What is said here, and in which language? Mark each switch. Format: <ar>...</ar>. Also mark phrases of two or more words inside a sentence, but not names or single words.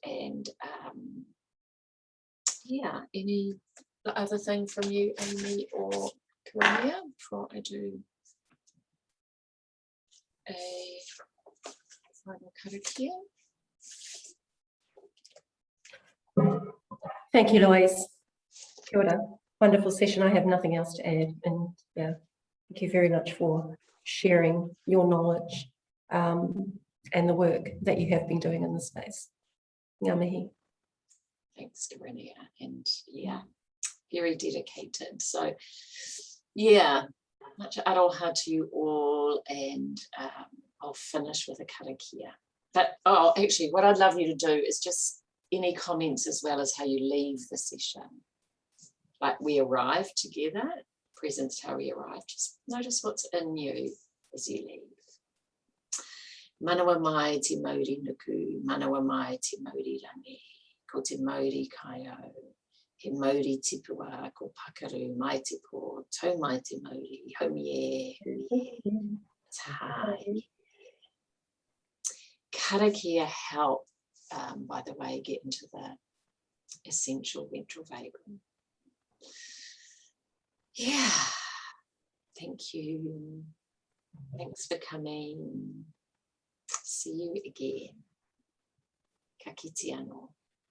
<en>And yeah, any other thing from you, Amy or Karania, before I do a final karakia? Thank you, Louise.</en> <mi>Kia ora.</mi> <en>Wonderful session. I have nothing else to add. And yeah, thank you very much for sharing your knowledge and the work that you have been doing in this space.</en> <mi>Ngā mihi.</mi> <en>Thanks, Karania. And yeah, very dedicated. So yeah, much aroha to you all, and I'll finish with a karakia. But actually, what I'd love you to do is just any comments as well as how you leave the session. Like, we arrived together, presence how we arrived. Just notice what's in you as you leave.</en> <mi>Manawa mai te mauri nuku, manawa mai te mauri rangi, ko te mauri kai au, he Māori tipua, ko pakaru mai te pō, tau mai te Māori, haumi e, hui e, tai.</mi> <en>Karakia help, by the way, get into the essential ventral vagal. Yeah, thank you. Thanks for coming. See you again.</en> <mi>Ka kite anō.</mi>